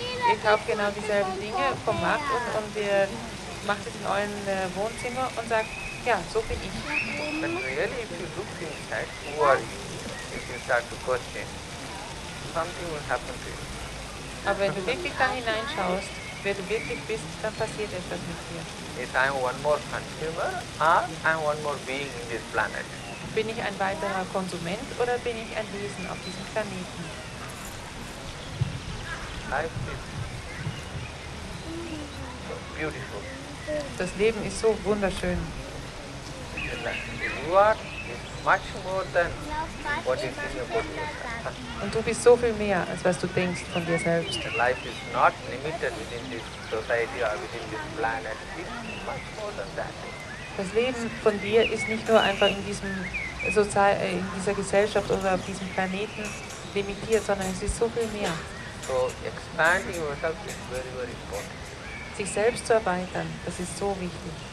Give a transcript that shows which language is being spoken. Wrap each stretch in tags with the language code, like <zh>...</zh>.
<de>Ihr kauft genau dieselben Dinge vom Markt und ihr macht es in euren Wohnzimmer und sagt, ja, so bin ich.</de> <en>But really if you look inside, who are you? If you start to question, something will happen to you.</en> <de>Aber wenn du wirklich da hineinschaust, wer du wirklich bist, dann passiert etwas mit dir.</de> <en>Is I am one more consumer or I am one more being in this planet?</en> <de>Bin ich ein weiterer Konsument oder bin ich ein Wesen auf diesem Planeten?</de> <en>Life is so beautiful.</en> <de>Das Leben ist so wunderschön.</de> <en>You are much more than what is in your body.</en> <de>Und du bist so viel mehr, als was du denkst von dir selbst.</de> <en>Life is not limited within this society or within this planet. It's much more than that.</en> <de>Das Leben von dir ist nicht nur einfach in dieser Gesellschaft oder auf diesem Planeten limitiert, sondern es ist so viel mehr.</de> <en>So expanding yourself is very, very important.</en> <de>Sich selbst zu erweitern, das ist so wichtig.</de>